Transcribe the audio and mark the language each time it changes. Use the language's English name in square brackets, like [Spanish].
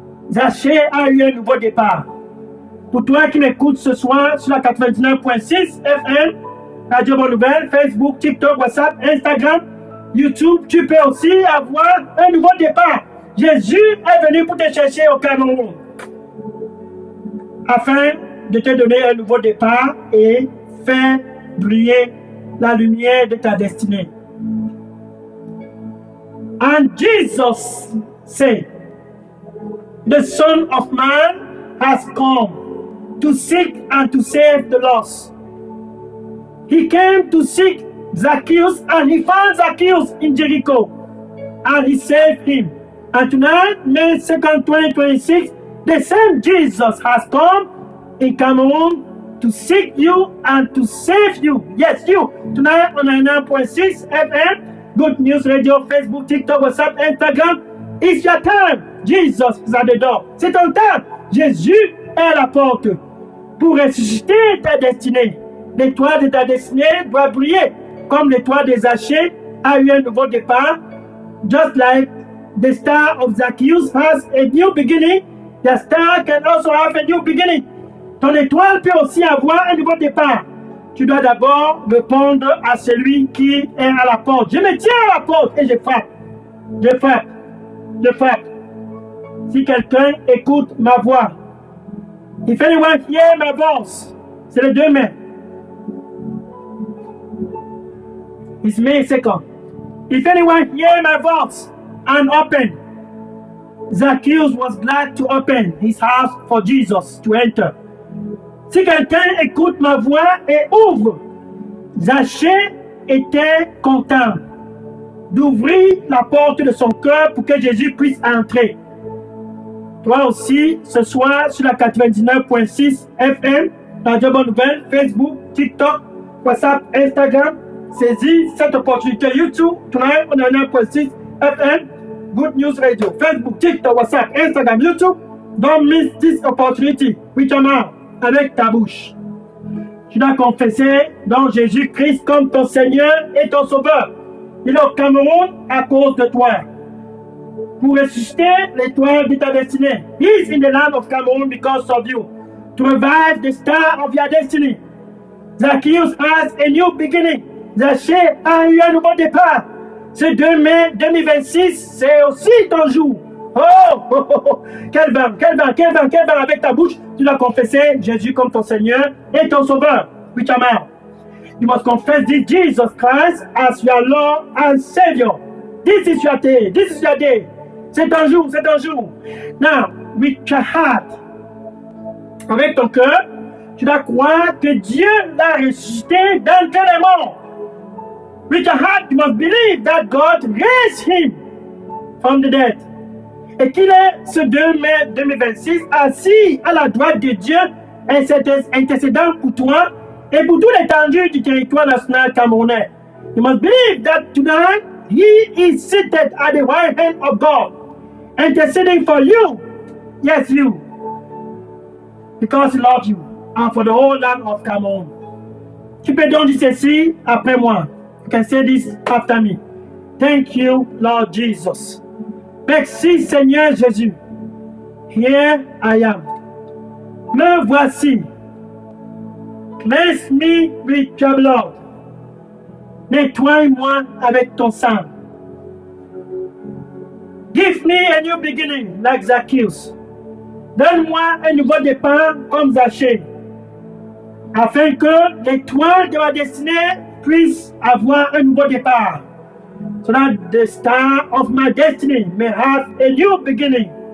[French] Zachée a eu un nouveau départ. Pour toi qui m'écoutes ce soir sur la 99.6 FM, Radio Bonne Nouvelle, Facebook, TikTok, WhatsApp, Instagram, YouTube, tu peux aussi avoir un nouveau départ. Jésus est venu pour te chercher au Cameroun, afin de te donner un nouveau départ et faire briller la lumière de ta destinée. [English] And Jesus said, the Son of Man has come to seek and to save the lost. He came to seek Zacchaeus and he found Zacchaeus in Jericho and he saved him. And tonight, May 2nd, 2026, the same Jesus has come in Cameroon to seek you and to save you. Yes, you. Tonight on 99.6 FM, Good News Radio, Facebook, TikTok, WhatsApp, Instagram. It's your time. Jesus is at the door. [French] C'est ton temps. Jésus est à la porte pour ressusciter ta destinée. L'étoile de ta destinée doit briller comme l'étoile des Zachée a eu un nouveau départ. [English] Just like the star of Zacchaeus has a new beginning, the star can also have a new beginning. [French] Ton étoile peut aussi avoir un nouveau départ. Tu dois d'abord répondre à celui qui est à la porte. Je me tiens à la porte et je frappe. Je frappe. Je frappe. Si quelqu'un écoute ma voix, [English] if anyone hear my voice, [French] c'est les deux mains. [English] It's May 2nd. If anyone hear my voice and open, Zacchaeus was glad to open his house for Jesus to enter. [French] Si quelqu'un écoute ma voix et ouvre, Zachée était content d'ouvrir la porte de son cœur pour que Jésus puisse entrer. Toi aussi, ce soir, sur la 99.6 FM, Radio Bonne Nouvelle, Facebook, TikTok, WhatsApp, Instagram, saisis cette opportunité. [English] YouTube, tonight on 99.6 FM, Good News Radio, Facebook, TikTok, WhatsApp, Instagram, YouTube. Don't miss this opportunity with your mouth, [French] avec ta bouche. Tu dois confesser donc Jésus-Christ comme ton Seigneur et ton Sauveur. Il est au Cameroun à cause de toi. Pour ressusciter l'étoile de ta destinée. [English] He is in the land of Cameroon because of you. To revive the star of your destiny. Zacchaeus has a new beginning. [French] Zachée a eu un nouveau départ. Ce 2 mai 2026, c'est aussi ton jour. Oh, quel vent, quel vent, quel vent, quel vent. Avec ta bouche, tu dois confesser Jésus comme ton Seigneur et ton Sauveur. [English] With your mouth. You must confess this Jesus Christ as your Lord and Savior. This is your day. This is your day. [French] C'est ton jour, c'est ton jour. [English] Now, with your heart, [French] avec ton cœur, tu dois croire que Dieu l'a ressuscité d'entre les morts. [English] With your heart, you must believe that God raised him from the dead. [French] Et qu'il est ce 2 mai 2026 assis à la droite de Dieu, intercédant pour toi et pour toute l'étendue du territoire national camerounais. [English] You must believe that tonight he is seated at the right hand of God, interceding for you. Yes, you. Because he loves you and for the whole land of Cameroon. [French] Tu peux donc dire ceci après moi. [English] You can say this after me. Thank you, Lord Jesus. [French] Merci Seigneur Jésus. [English] Here I am. [French] Me voici. [English] Cleanse me with your blood. [French] Nettoie-moi avec ton sang. [English] Give me a new beginning like Zacchaeus. [French] Donne-moi un nouveau départ comme Zachée, afin que l'étoile de ma destinée puisse avoir un nouveau départ. [English] So that the star of my destiny may have a new beginning.